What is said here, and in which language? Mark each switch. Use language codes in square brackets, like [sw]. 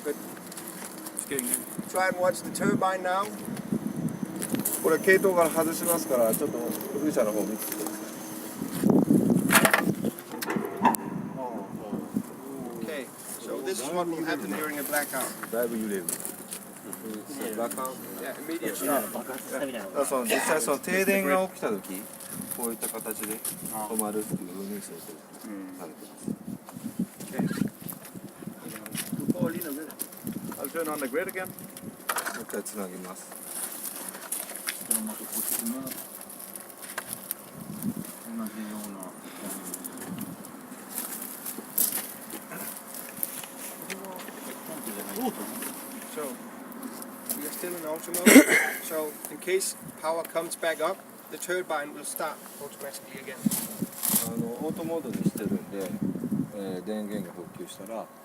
[en] But try and watch the turbine now. [ja] これ系統から外しますからちょっと風車の方見てください。 [en] Okay. So this is what will happen during a blackout. [ja] だいぶ揺れる。バカン。 [en] Yeah, immediate stop. [ja] 爆発したみたいな。だからその実際その停電が起きた時こういった形で止まるっていう風に想定されてます。 [en] I'll turn on the grid again. [ja] もう一回つなぎます。じゃあまたこっちも同じような。 [en] So we are still in auto mode. So in case power comes back up, the turbine will start automatically again. [ja] オートモードにしてるんで、電源が復旧したら、